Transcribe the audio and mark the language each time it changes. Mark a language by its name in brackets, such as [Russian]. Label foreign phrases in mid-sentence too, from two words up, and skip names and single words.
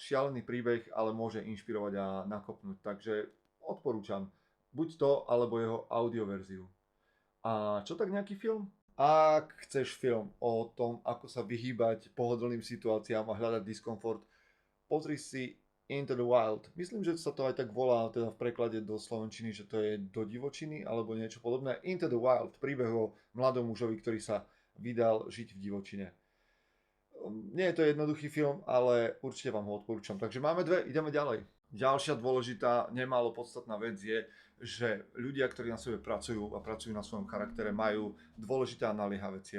[Slovak] Šialený príbeh, ale môže inšpirovať a nakopnúť, takže odporúčam buď to, alebo jeho audioverziu. A čo tak nejaký film? Ak chceš film o tom, ako sa vyhýbať pohodlným situáciám a hľadať diskomfort, pozri si Into the Wild. Myslím, že sa to aj tak volá, teda v preklade do slovenčiny, že to je do divočiny alebo niečo podobné. Into the Wild, príbeh o mladom mužovi, ktorý sa vydal žiť v divočine. Nie je to jednoduchý film, ale určite vám ho odporúčam. Takže máme dve, ideme ďalej. Ďalšia dôležitá, nemálo podstatná vec je, že ľudia, ktorí na sebe pracujú a pracujú na svojom charaktere, majú dôležité a naliehavé ciele.